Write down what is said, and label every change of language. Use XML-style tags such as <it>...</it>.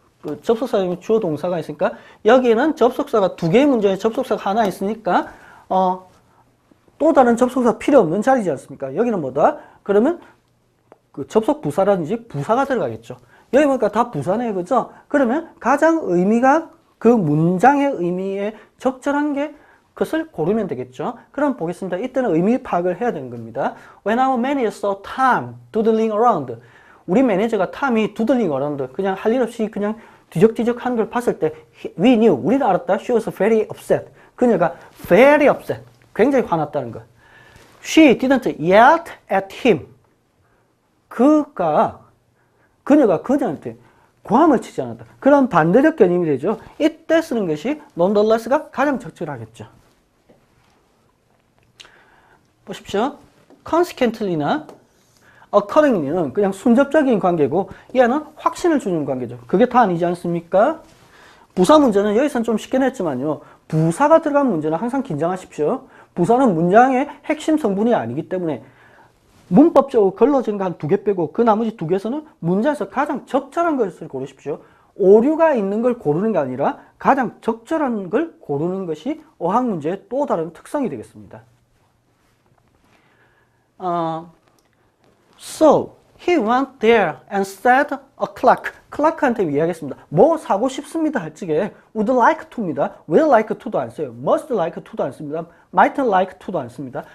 <ko>그 접속사 다음에 주어 동사가 있으니까 여기는 접속사가 두 개의 문제에 접속사가 하나 있으니까 또 다른 접속사 필요 없는 자리지 않습니까? 여기는 뭐다? 그러면 그 접속 부사라든지 부사가 들어가겠죠. 여기 보니까 다 부사네요. 그죠? 그러면 가장 의미가 그 문장의 의미에 적절한 게 그것을 고르면 되겠죠. 그럼 보겠습니다. 이때는 의미 파악을 해야 되는 겁니다.</ko> <en>When our manager saw Tom doodling around.</en> <ko>우리 매니저가 탐이</ko> <en>doodling around.</en> <ko>그냥 할 일 없이 그냥 뒤적뒤적 하는 걸 봤을 때</ko> <en>we knew.</en> <ko>우리는 알았다.</ko> <en>She was very upset.</en> <ko>그녀가</ko> <en>very upset.</en> <ko>굉장히 화났다는 거.</ko> <en>She didn't yell at him.</en> <ko>그녀가 그녀한테 고함을 치지 않았다. 그런 반대적 견임이 되죠. 이때 쓰는 것이 nonetheless가 가장 적절하겠죠. 보십시오. consequently나 accordingly는 그냥 순접적인 관계고 얘는 확신을 주는 관계죠. 그게 다 아니지 않습니까? 부사 문제는 여기서는 좀 쉽게 냈지만요. 부사가 들어간 문제는 항상 긴장하십시오. 부사는 문장의 핵심 성분이 아니기 때문에 문법적으로 걸러진 거 한 두 개 빼고 그 나머지 두 개에서는 문장에서 가장 적절한 것을 고르십시오. 오류가 있는 걸 고르는 게 아니라 가장 적절한 걸 고르는 것이 어학 문제의 또 다른 특성이 되겠습니다.</ko> <en>So, he went there and said a clerk.</en> <ko>클라크한테 이야기했습니다. 뭐 사고 싶습니다 할 적에 would like to입니다. will like to도 안 써요. must like to도 안 씁니다. might like to도 안 씁니다.</ko>